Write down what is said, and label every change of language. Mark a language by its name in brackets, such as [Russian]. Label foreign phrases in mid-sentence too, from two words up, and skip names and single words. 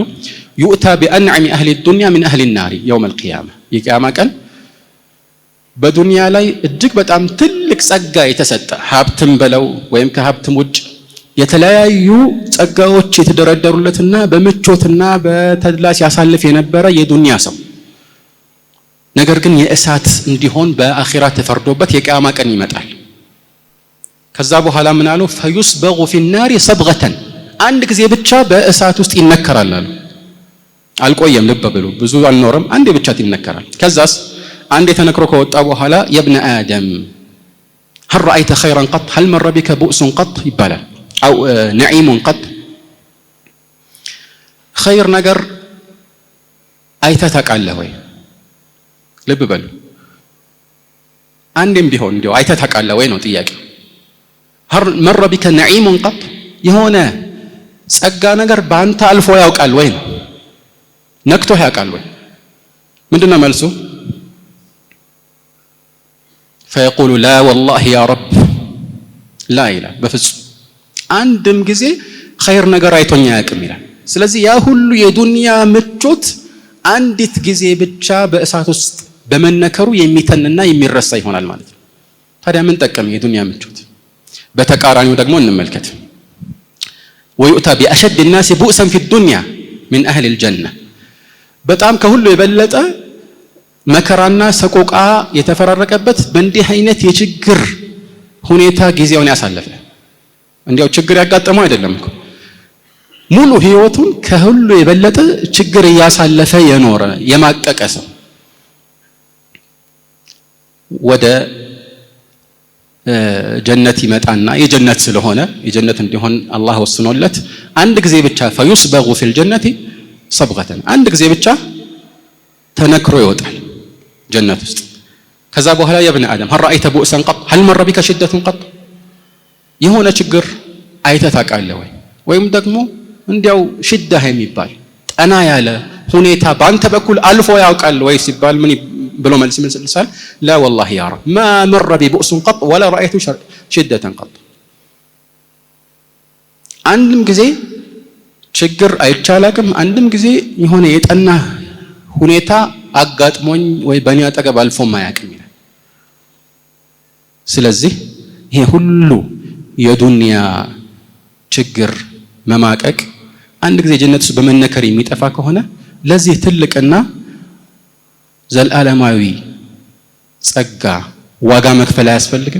[Arabic] يؤتى بأنعم أهل الدنيا من أهل النار يوم القيامة። [Amharic] የቂያማ ቀን በዱንያ ላይ እጅግ በጣም ትልቅ ጸጋ የተሰጠ ሀብትም በለው ወይም ከሀብትም ውጭ የተለያዩ ጸጋዎች የተደረደሩለትና በምቾትና በተድላ ሲያሳልፍ የነበረ የዱንያ ሰው ነገር ግን የእሳት እንዲሆን በአኺራ ተፈርዶበት የቂያማ ቀን ይመጣል። ከዛ በኋላ ምን አሉ? [Arabic] فيصبغ في النار صبغة [Amharic] አንድ ጊዜ ብቻ በእሳት ውስጥ ይነከራል አሉ። አልቆየም፣ ልብ በሉ፣ ብዙ አልኖርም፣ አንዴ ብቻ ይነከራል። ከዛስ አንዴ ተነክሮ ከወጣ በኋላ [Arabic] يا ابن آدم هل رأيت خيرا قط هل مر بك بؤس قط [Amharic] ይባላል [Arabic] أو نعيم قط [Amharic] خير ነገር አይተህ ታውቃለህ ወይ? ልብ በሉ፣ አንዴም ቢሆን እንዲያው አይተህ ታውቃለህ ወይ ነው ጥያቄ። [Arabic] هل مر بك نعيم قط [Amharic] የሆነ ጸጋ ነገር በአንተ አልፎ ያውቃል ወይ ነው? ነክቶህ ያውቃል ወይ? ምንድነው መልሱ? [Arabic] فيقول لا والله يا رب لا [Amharic] ይላል። በፍጹም አንድም ጊዜ ኸይር ነገር አይቶኛ ያውቅም ይላል። ስለዚህ ያ ሁሉ የዱንያ ምቾት አንዲት ጊዜ ብቻ በእሳት ውስጥ በመነከሩ የሚተንና የሚረሳ ይሆናል ማለት ነው። ታዲያ ምን ጠቀም የዱንያ ምቾት? በተቃራኒው ደግሞ እንመልከት። [Arabic] ويؤتى بأشد الناس بؤسا في الدنيا من أهل الجنة [Amharic] በጣም ከሁሉ የበለጠ መከራና ሰቆቃ የተፈራረቀበት በእንዲህ አይነት የችግር ሁኔታ ጊዜውን ያሳለፈ እንዲያው ችግር ያጋጠመው አይደለም እኮ ሙሉ ህይወቱን ከሁሉ የበለጠ ችግር እያሳለፈ የኖረ የማቀቀ ሰው ወደ ጀነት ይመጣና የጀነት ስለሆነ የጀነት እንዲሆን አላህ ወስኖለት አንድ ጊዜ ብቻ [Arabic] فيصبغ في الجنة صبغة [Amharic] አንድ ጊዜ ብቻ ተነክሮ ይወጣል ጀነት ውስጥ። ከዛ በኋላ [Arabic] يا ابن آدم هل رأيت بؤسا قط هل مر بك شدة قط [Amharic] የሆነ ችግር አይተህ ታውቃለህ ወይ? ወይም ደግሞ እንዲያው ሽዳ የሚባል ጠና ያለ ሁኔታ በአንተ በኩል አልፎ ያውቃል ወይ ሲባል ምን ብሎ መልስ ይመልሳል? [Arabic] لا والله يا رب ما مر بي بؤس قط ولا رأيت شدة قط [Amharic] አንድም ጊዜ ችግር አይቻላቅም አንድም ጊዜ የሆነ የጠና ሁኔታ አጋጥሞኝ ወይ በእኔ አጠገብ አልፎ ማያውቅም ይላል። ስለዚህ ይሄ ሁሉ የዱንያ ችግር መማቀቅ አንድ ጊዜ ጀነት ውስጥ በመነከር የሚጠፋ ከሆነ ለዚህ ትልቅና ዘላለማዊ ጸጋ ዋጋ መክፈል አያስፈልግም?